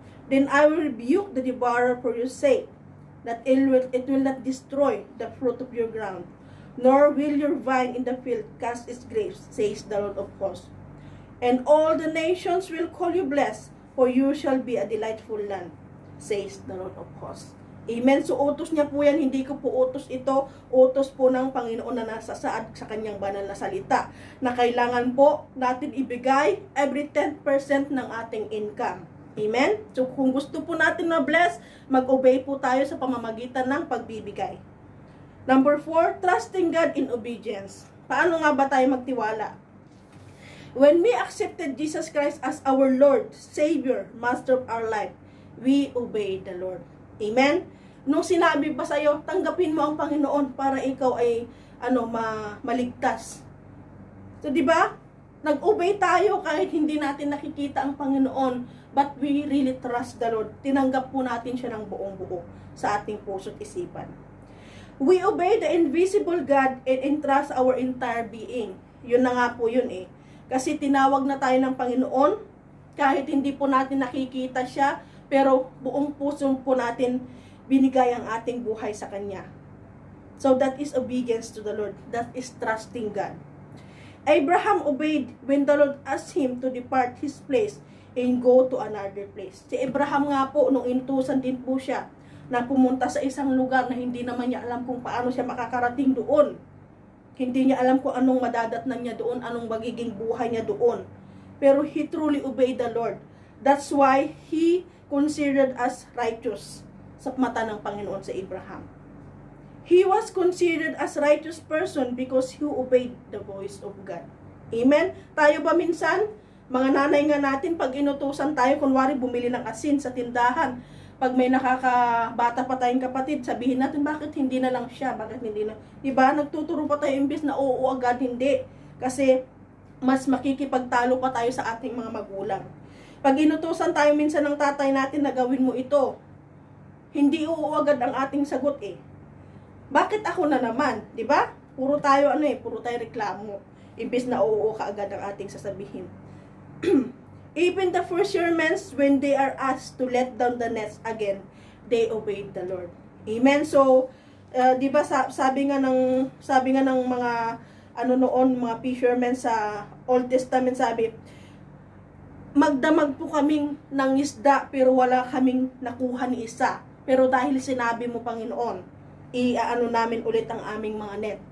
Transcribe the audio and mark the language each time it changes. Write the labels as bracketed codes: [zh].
[en] Then I will rebuke the devourer for your sake, that it will not destroy the fruit of your ground, nor will your vine in the field cast its grapes, says the Lord of hosts. And all the nations will call you blessed, for you shall be a delightful land, says the Lord of hosts. [tl] Amen. So, utos niya po yan. Hindi ko po utos ito. Utos po ng Panginoon na nasasaad sa kanyang banal na salita. Na kailangan po natin ibigay every 10% ng ating income. Amen. So, kung gusto po natin na bless, mag-obey po tayo sa pamamagitan ng pagbibigay. Number 4, [en] trusting God in obedience. [tl] Paano nga ba tayo magtiwala? [en] When we accepted Jesus Christ as our Lord, Savior, Master of our life, we obey the Lord. Amen? [tl] Nung sinabi ba sa'yo, tanggapin mo ang Panginoon para ikaw ay maligtas. So, di ba? Nag-obey tayo kahit hindi natin nakikita ang Panginoon, [en] but we really trust the Lord. [tl] Tinanggap po natin siya ng buong-buo sa ating puso't isipan. [en] We obey the invisible God and entrust our entire being. [tl] Yun na nga po yun eh. Kasi tinawag na tayo ng Panginoon, kahit hindi po natin nakikita siya, pero buong puso po natin binigay ang ating buhay sa Kanya. [en] So that is obedience to the Lord. That is trusting God. Abraham obeyed when the Lord asked him to depart his place and go to another place. [tl] Si Abraham nga po, nung inutusan din po siya na pumunta sa isang lugar na hindi naman niya alam kung paano siya makakarating doon. Hindi niya alam kung anong madadatnan niya doon, anong magiging buhay niya doon. [en] Pero he truly obeyed the Lord. That's why he considered as righteous [tl] sa mata ng Panginoon sa Abraham. [en] He was considered as righteous person because he obeyed the voice of God. Amen? [tl] Tayo ba minsan, mga nanay nga natin, pag inutusan tayo, kunwari bumili ng asin sa tindahan, pag may nakakabata pa tayong kapatid, sabihin natin, bakit hindi na lang siya? Bakit hindi na? Diba? Nagtuturo pa tayo imbis na oo agad, hindi. Kasi mas makikipagtalo pa tayo sa ating mga magulang. Pag inutusan tayo minsan ng tatay natin na gawin mo ito, hindi oo agad ang ating sagot eh. Bakit ako na naman? Diba? Puro tayo puro tayo reklamo. Imbis na oo ka agad ang ating sasabihin. [en] Even the fishermen, when they are asked to let down the nets again, they obeyed the Lord. Amen. [tl] So, di ba sabi nga ng mga mga fishermen sa Old Testament, sabi, magdamag po kaming ng isda pero wala kaming nakuha ni isa. Pero dahil sinabi mo, Panginoon, namin ulit ang aming mga net.